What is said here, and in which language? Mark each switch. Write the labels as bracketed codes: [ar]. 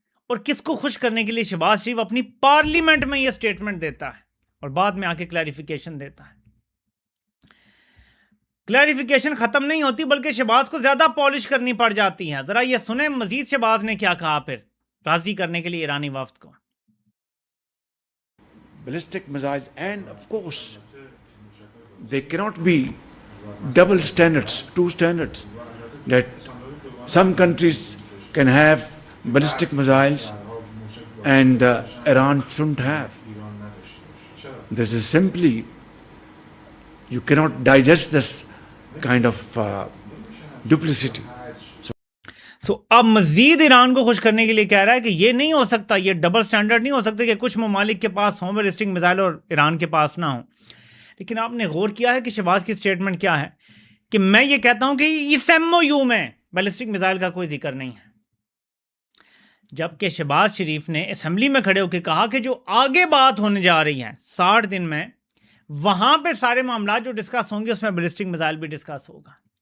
[ur] اور کس کو خوش کرنے کے لیے شہباز شریف اپنی پارلیمنٹ میں یہ سٹیٹمنٹ دیتا ہے اور بعد میں آ کے کلیریفیکیشن دیتا ہے. کلیریفیکیشن ختم نہیں ہوتی بلکہ شہباز کو زیادہ پالش کرنی پڑ جاتی ہے. ذرا یہ سنیں مزید شہباز نے کیا کہا پھر راضی کرنے کے لیے ایرانی وفد کو. [en] Ballistic missiles, and of course, they cannot be double standards, two standards, that some countries can have ballistic missiles and Iran shouldn't have. This is simply, you cannot digest this kind of duplicity. [ur] اب مزید ایران کو خوش کرنے کے لیے کہہ رہا ہے کہ یہ نہیں ہو سکتا, یہ ڈبل سٹینڈرڈ نہیں ہو سکتا کہ کچھ ممالک کے پاس ہوں بیلسٹک میزائل اور ایران کے پاس نہ ہوں. لیکن آپ نے غور کیا ہے کہ شہباز کی سٹیٹمنٹ کیا ہے کہ میں یہ کہتا ہوں کہ اس MOU میں بیلسٹک میزائل کا کوئی ذکر نہیں ہے, جبکہ شہباز شریف نے اسمبلی میں کھڑے ہو کے کہا کہ جو آگے بات ہونے جا رہی ہے 60 دن میں, وہاں پہ سارے معاملات جو ڈسکس ہوں گے اس میں بیلسٹک میزائل بھی ڈسکس ہوگا.